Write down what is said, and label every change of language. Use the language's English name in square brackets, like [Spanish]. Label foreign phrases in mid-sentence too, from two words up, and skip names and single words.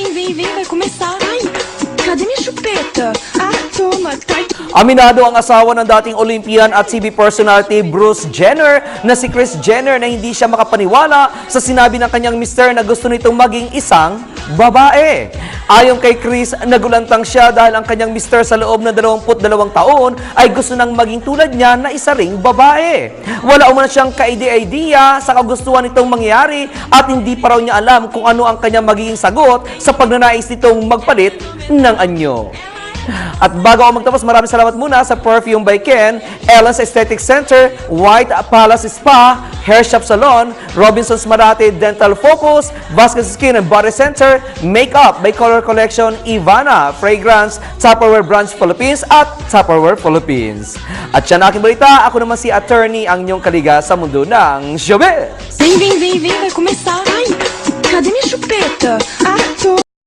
[Portuguese] vem, vai começar. Ai, cadê minha chupeta? Ah, toma, cai. [Filipino] Aminado ang asawa ng dating Olympian at [English] TV personality [Filipino] Bruce Jenner na si Kris Jenner na hindi siya makapaniwala sa sinabi ng kanyang mister na gusto nitong maging isang babae. Ayon kay Kris, nagulantang siya dahil ang kanyang mister sa loob ng 22 taon ay gusto nang maging tulad niya na isa ring babae. Wala umano siyang ka-idea sa kagustuhan nitong mangyari at hindi pa raw niya alam kung ano ang kanyang magiging sagot sa pagnanais nitong magpalit ng anyo. At bago ako magtapos, maraming salamat muna sa Perfume by Ken, Ellen's Aesthetic Center, White Palace Spa, Hair Shop Salon, Robinson's Marate Dental Focus, Vasquez Skin and Body Center, Makeup by Color Collection, Ivana, Fragrance, Tupperware Branch Philippines at Tupperware Philippines. At yan aking balita, ako naman si Attorney ang inyong kaliga sa mundo ng showbiz. [Portuguese] Vem, vai começar. Ai, cadê minha chupeta? Ah, toma.